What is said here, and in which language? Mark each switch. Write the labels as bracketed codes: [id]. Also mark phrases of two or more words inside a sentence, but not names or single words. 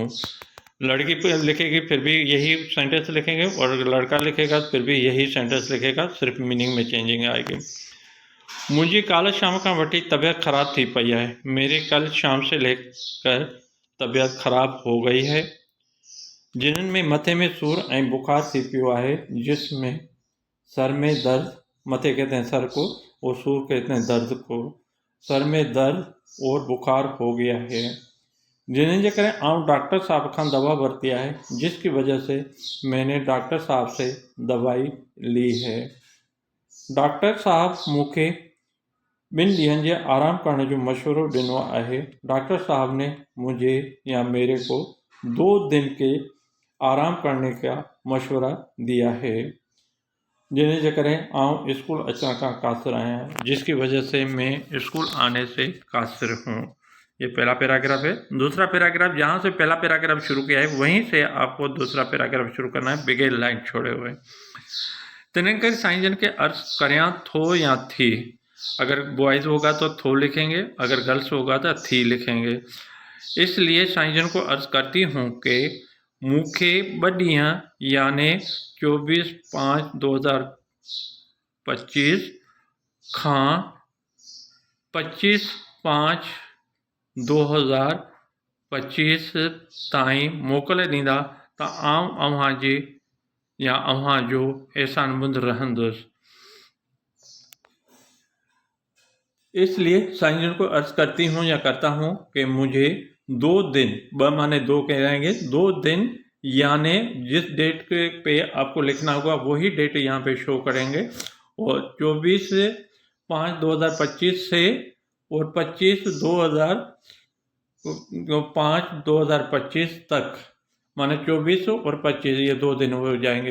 [hi] लड़की लिखेगी फिर भी यही सेंटेंस लिखेंगे, और लड़का लिखेगा फिर भी यही सेंटेंस लिखेगा, सिर्फ मीनिंग में चेंजिंग आएगी। [sd] मुझे कल शाम का वठी तबीयत ख़राब थी पई है। [hi] मेरी कल शाम से लेकर तबीयत ख़राब हो गई है। [sd] जिन्हनि में मथे में सूर ऐं बुखार थी पियो है, [hi] जिसमें सर में दर्द, मथे कहते हैं सर को और सूर कहते हैं दर्द को, सर में दर्द और बुखार हो गया है। [sd] जिन्हें जे करे आउं डॉक्टर साहब का दवा वरती है, [hi] जिसकी वजह से मैंने डॉक्टर साहब से दवाई ली है। [sd] डॉक्टर साहब मूंखे 2 ॾींहंनि जे आराम करने जो मशवरो ॾिनो है। [hi] डॉक्टर साहब ने मुझे या मेरे को 2 दिन के आराम करने का मशवरा दिया है। [sd] जिन्हें जे करे आउं स्कूल अचण का कासिर आहियां, [hi] जिसकी वजह से मैं स्कूल आने से कासिर हूँ। ये पहला पैराग्राफ है। दूसरा पैराग्राफ, जहाँ से पहला पैराग्राफ शुरू किया है वहीं से आपको दूसरा पैराग्राफ शुरू करना है, बगैर लाइन छोड़े हुए। [sd] तिन्हनि करे साईं जन के अर्ज करियां थो या थी। [hi] अगर बॉयज़ होगा तो थो लिखेंगे, अगर गर्ल्स होगा तो थी लिखेंगे। इसलिए साईं जन को अर्ज करती हूँ कि [sd] मूंखे 2 ॾींहं यानी 24/5/2025 खां 25/5/2025 ताईं मोकल ॾींदा त आउं अव्हां जी या अव्हां जो एहसानमंद रहंदुसि। [hi] इसलिए साईं जन को अर्ज करती हूँ या करता हूँ कि मुझे 2 दिन, 2 माने 2 कहलाएंगे, 2 दिन यानी जिस डेट के पे आपको लिखना होगा वही डेट यहाँ पे शो करेंगे, और 24/5/2025 से और 25/5/2025 तक, माने 24 और 25 ये 2 दिन हो जाएंगे।